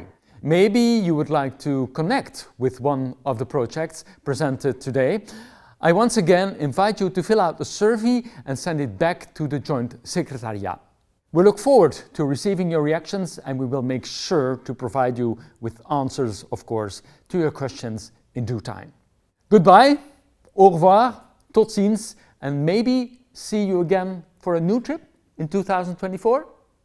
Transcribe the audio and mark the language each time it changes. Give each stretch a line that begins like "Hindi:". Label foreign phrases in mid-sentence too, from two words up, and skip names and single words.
English: Maybe you would like to connect with one of the projects presented today. I once again invite you to fill out the survey and send it back to the Joint Secretariat. We look forward to receiving your reactions and we will make sure to provide you with answers, of course, to your questions in due time. Goodbye,
French: au revoir,
Dutch: tot ziens,
English: and maybe see you again for a new trip in 2024.